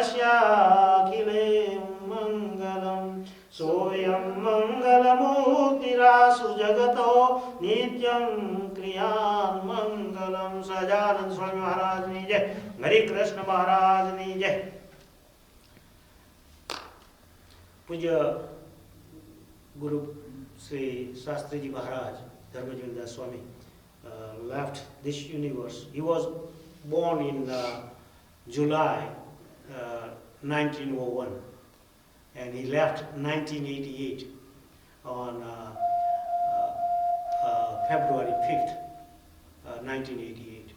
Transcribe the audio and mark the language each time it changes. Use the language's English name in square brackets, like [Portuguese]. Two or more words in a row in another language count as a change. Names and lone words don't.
[Sanskrit] अस्याखिले मंगलम् सोयम् मंगलमूर्ति क्रीडासु जगतो नित्यं क्रियान मंगलम। [Gujarati] सजानंद स्वामी महाराज ની જય, હરે કૃષ્ણ મહારાજ ની જય। પૂજ્ય ગુરુ શ્રી શાસ્ત્રીજી મહારાજ ધર્મજીવનદાસ સ્વામી [English] left this universe. He was born in July 1901 and he left 1988 on February 5th, 1988.